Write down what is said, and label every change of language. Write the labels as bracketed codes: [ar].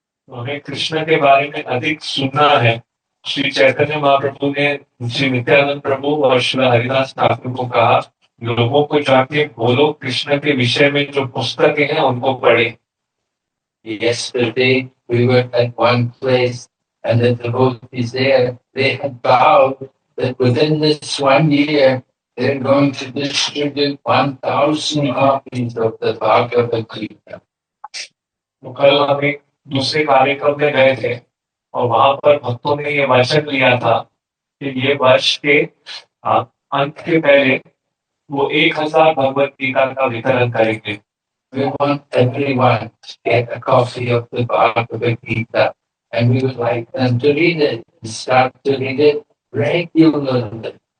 [hi] हमें कृष्ण के बारे में अधिक सुनना है। श्री चैतन्य महाप्रभु ने श्री नित्यानंद प्रभु और श्री हरिदास ठाकुर को कहा, लोगों को जाके बोलो कृष्ण के विषय में जो पुस्तकें हैं उनको पढ़े। [en] Yesterday we were at one place and the devotees there, they had vowed that within this 1 year they're going to distribute 1,000 copies of the Bhagavad Gita. [hi] तो कल हम एक दूसरे कार्यक्रम में गए थे और वहां पर भक्तों ने ये वचन लिया था कि ये वर्ष के अंत के पहले वो 1000 भगवत गीता का वितरण करेंगे। [en] We want everyone to get a copy of the Bhagavad Gita and we would like them to read it and start to read it regularly.